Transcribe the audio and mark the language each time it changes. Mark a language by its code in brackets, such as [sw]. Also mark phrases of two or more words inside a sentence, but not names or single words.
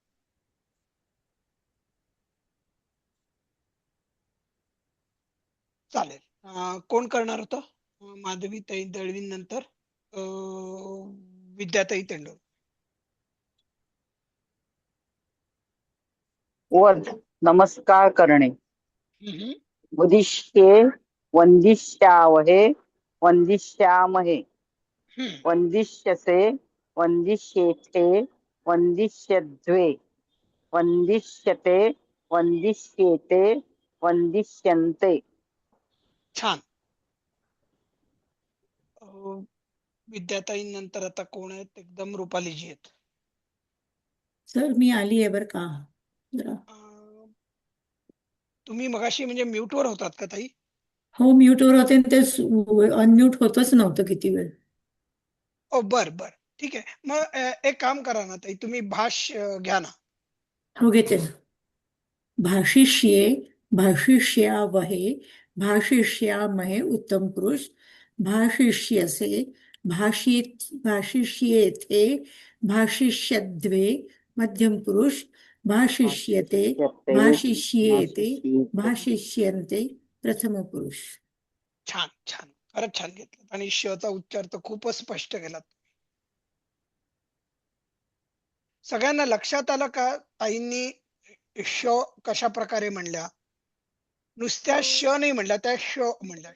[mr] चालेल. कोण करणार होतं? माधवीताई दळवी नंतर विद्याताई तेंडोल. वद नमस्कार करणे. हम्म. [sa] उदिष्ये वंदिष्यावहे वंदिष्यामहे हम्म. वंदिष्यसे वंदिष्येथे वंदिष्यद्वे वंदिष्यते वंदिष्येते वंदिष्यन्ते. [mr] छान. विद्याताई नंतर आता कोण आहेत? एकदम रुपालीजी आहेत. सर मी आली आहे बरं का जरा. तुम्ही मगाशी म्हणजे म्यूट वर होतात का ताई? हो, म्यूटवर होते आणि ते अनम्यूट होतच नव्हतं किती वेळ. ओ बर बर, ठीक आहे. मग एक काम करा ना ताई, तुम्ही घ्या ना. हो, घेते ना. [sa] भाषिष्ये भाषिष्यावहे भाषिष्यामहे उत्तम पुरुष. भाषिष्यसे भाषिष्येथे भाषिष्यद्वे मध्यम पुरुष. भाषिष्यते भाषिष्येते भाषिष्यन्ते प्रथम पुरुष. [mr] छान छान. खरंच छान घेतलं आणि श चा उच्चार तर खूपच स्पष्ट केलात. सगळ्यांना लक्षात आलं का ताईंनी श कशा प्रकारे म्हणल्या? नुसत्या श नाही म्हणल्या, त्या श म्हणल्या.